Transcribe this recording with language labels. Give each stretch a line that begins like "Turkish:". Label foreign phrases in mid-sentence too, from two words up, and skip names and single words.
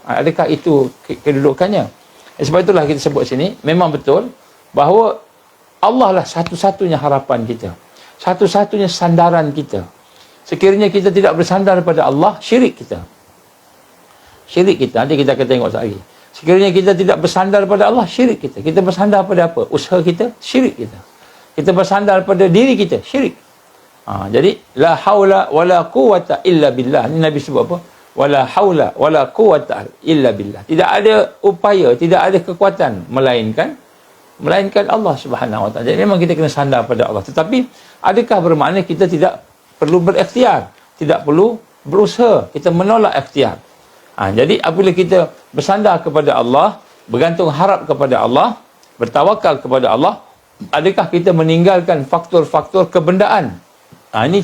Malay: Adakah itu kedudukannya? Sebab itulah kita sebut sini, memang betul bahawa Allah lah satu-satunya harapan kita, satu-satunya sandaran kita. Sekiranya kita tidak bersandar pada Allah, syirik kita. Nanti kita akan tengok sekali. Sekiranya kita tidak bersandar pada Allah, syirik kita. Kita bersandar pada apa? Usaha kita, syirik kita. Kita bersandar pada diri kita, syirik.
Arabic: Jadi لا حول ولا قوة إلا بالله.
Malay: Ini Nabi sebut apa?
Arabic: ولا حول ولا قوة إلا بالله.
Malay: Tidak ada upaya, tidak ada kekuatan melainkan Allah
Arabic: سبحانه وتعالى.
Malay: Jadi memang kita kena sandar pada Allah. Tetapi adakah bermakna kita tidak perlu berikhtiar, tidak perlu berusaha, kita menolak ikhtiar? Jadi apabila kita bersandar kepada Allah, bergantung harap kepada Allah, bertawakal kepada Allah, adakah kita meninggalkan faktor-faktor kebendaan?